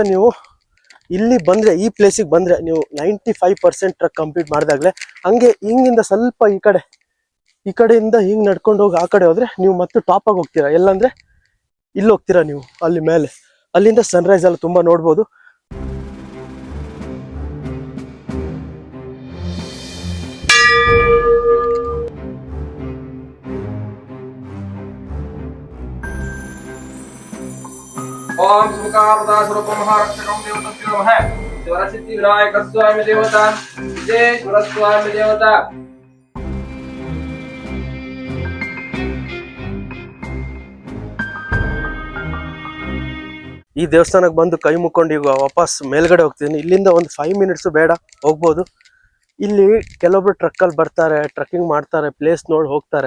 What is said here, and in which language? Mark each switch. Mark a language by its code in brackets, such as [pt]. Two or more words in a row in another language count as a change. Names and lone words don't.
[kn] ನೀವು ಇಲ್ಲಿ ಬಂದ್ರೆ, ಈ ಪ್ಲೇಸಿಗೆ ಬಂದ್ರೆ ನೀವು 95% [en] trek complete [kn] ಮಾಡಿದಾಗ್ಲೆ. ಹಂಗೆ ಹಿಂಗಿಂದ ಸ್ವಲ್ಪ ಈ ಕಡೆಯಿಂದ ಹಿಂಗ್ ನಡ್ಕೊಂಡು ಹೋಗಿ ಆ ಕಡೆ ಹೋದ್ರೆ ನೀವು ಮತ್ತೆ ಟಾಪ್ ಆಗಿ ಹೋಗ್ತೀರಾ. ಎಲ್ಲಂದ್ರೆ ಇಲ್ಲಿ ಹೋಗ್ತೀರಾ ನೀವು, ಅಲ್ಲಿ ಮೇಲೆ. ಅಲ್ಲಿಂದ ಸನ್ರೈಸ್ ಎಲ್ಲ ತುಂಬಾ ನೋಡ್ಬೋದು. [sa] ओम सुमुखावृता स्वरूपं महारक्षकं देवतभ्यो नमः। शिवरसिद्धि विनायक स्वामी देवता, सिद्धेश्वर स्वामी देवता। [kn] ಈ ದೇವಸ್ಥಾನಕ್ಕೆ ಬಂದು ಕೈ ಮುಕ್ಕೊಂಡು ಈಗ ವಾಪಸ್ ಮೇಲ್ಗಡೆ ಹೋಗ್ತೀನಿ. ಇಲ್ಲಿಂದ ಒಂದು 5 ಮಿನಿಟ್ಸ್ ಬೇಡ, ಹೋಗ್ಬೋದು. ಇಲ್ಲಿ ಕೆಲವೊಬ್ರು ಟ್ರಕ್ಕಲ್ಲಿ ಬರ್ತಾರೆ, ಟ್ರಕ್ಕಿಂಗ್ ಮಾಡ್ತಾರೆ, ಪ್ಲೇಸ್ ನೋಡಿ ಹೋಗ್ತಾರೆ.